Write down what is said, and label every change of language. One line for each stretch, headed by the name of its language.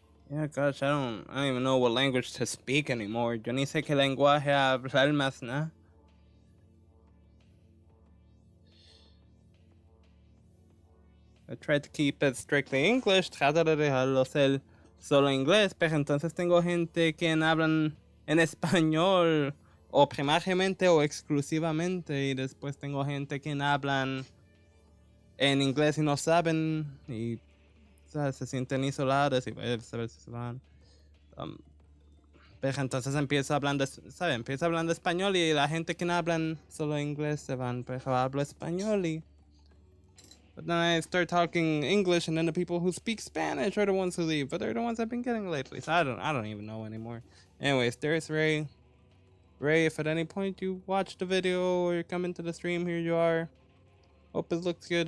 English: Yeah, gosh, I don't even know what language to speak anymore.
Spanish: Yo ni sé qué lenguaje hablar más, ¿no?
English: I try to keep it strictly English,
Spanish: trato de dejarlo ser solo inglés, pero entonces tengo gente que hablan en español o primariamente o exclusivamente, y después tengo gente que hablan en inglés y no saben y ¿sabes? Se sienten isolados y a ver si se van. Pero entonces empiezo hablando, ¿sabes? Empiezo hablando español y la gente que hablan solo inglés se van, pero hablo español y...
English: But then I start talking English, and then the people who speak Spanish are the ones who leave. But they're the ones I've been getting lately, so I don't even know anymore. Anyways, there's Ray. Ray, if at any point you watch the video or you're coming to the stream, here you are. Hope it looks good.